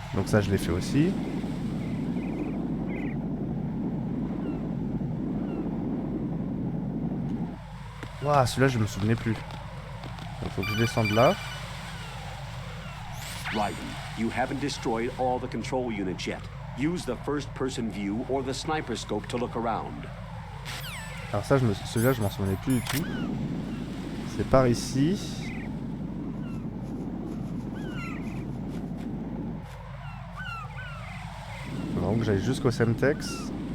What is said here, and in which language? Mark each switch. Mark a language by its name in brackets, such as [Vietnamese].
[French] Donc ça je l'ai fait aussi. Waouh, celui-là je me souvenais plus. Il faut que je descende là. [English] Raiden, you haven't destroyed all the control units yet. Use the first-person view or the sniper scope to look around. [French] Alors ça, celui-là, je m'en souvenais plus du tout. C'est par ici. Faut vraiment que j'aille jusqu'au Semtex.